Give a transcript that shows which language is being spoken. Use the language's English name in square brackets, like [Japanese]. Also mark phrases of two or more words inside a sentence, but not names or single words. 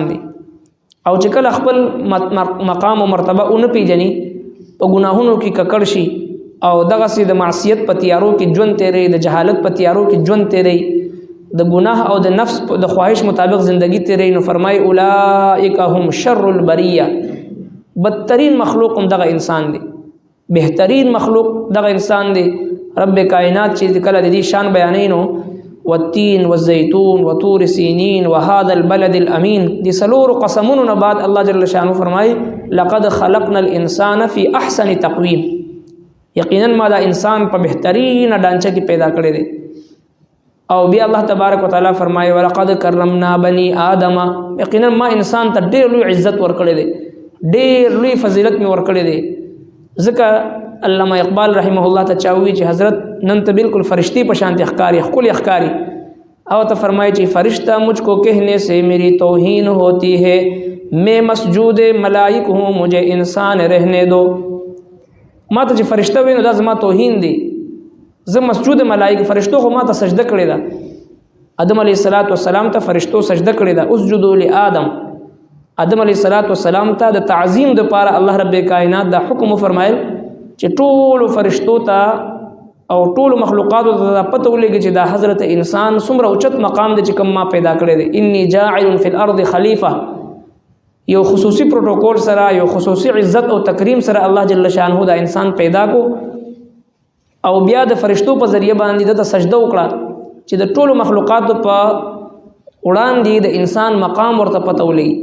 [Pashto] دی او چې کله خپل مقام او مرتبه او نه پیجنی په ګناهونو کې ککړ شي او دغه سي د معصیت په تیارو کې ژوند تیرې د جهالت په تیارو کې ژوند تیرې د ګناه او د نفس د خواهش مطابق زندگی تیرې نو فرمای [Arabic] اولئک هم شر البریه [Pashto] بدترین مخلوق هم دغه انسان دی بهترین مخلوق دغه انسان دی. رب کائنات چې کله د دې شان بیانینو [Arabic] والتين والزيتون وطور سينين وهذا البلد الأمين [Pashto] دي سلور قسمون بعد [Arabic] الله جل شانه [Pashto] فرمائے [Arabic] لقد خلقنا الانسان في احسن تقويم [Pashto] یقینا ما دا انسان په بهترین ډانچه کې پیدا کړی دی او بیا [Arabic] الله تبارک وتعالى [Pashto] فرمایي [Arabic] ولقد کرمنا بني آدم، [Pashto] یقینا ما انسان ته ډېر لوی عزت ورکړی دی، ډېر لوی فضیلت می ورکړی دی. ځکه علامه اقبال [Arabic] رحمه الله [Pashto] ته چاوي چې حضرت نن ته بالکل فرشتي په شان ښکاری، ښکلی ښکاری، او ته فرمایي چې [Urdu] فرشتہ مجھ کو کہنے سے میری توہین ہوتی ہے، میں مسجود ملائک ہوں مجھے انسان رہنے دو. [Pashto] ما ته چې فرشتہ وینو دا زما توهین دی، زه مسجود ملائک فرشتو خو ما ته سجده کړې ده. آدم [Arabic] علیه السلام [Pashto] ته فرشتو سجده کړې ده، [Arabic] اسجدوا لآدم. [Pashto] آدم [Arabic] علیه السلام [Pashto] ته د تعظیم د پاره الله رب کائنات دا حکم فرمایل چې ټول فرشتو ته او ټول مخلوقاتو ته پته ولګي چې دا حضرت انسان څومره اوچت مقام دی چې کوم ما پیدا کړی دی. [Arabic] انی جاعل فی الارض خلیفہ، [Pashto] یو خصوصي پروتوکول سره، یو خصوصي عزت او تکریم سره [Arabic] الله جل شانه [Pashto] دا انسان پیدا کو، او بیا د فرشتو په ذریعہ باندې د سجده وکړه چې د ټولو مخلوقاتو په وړاندې د انسان مقام ورته پته ولګي.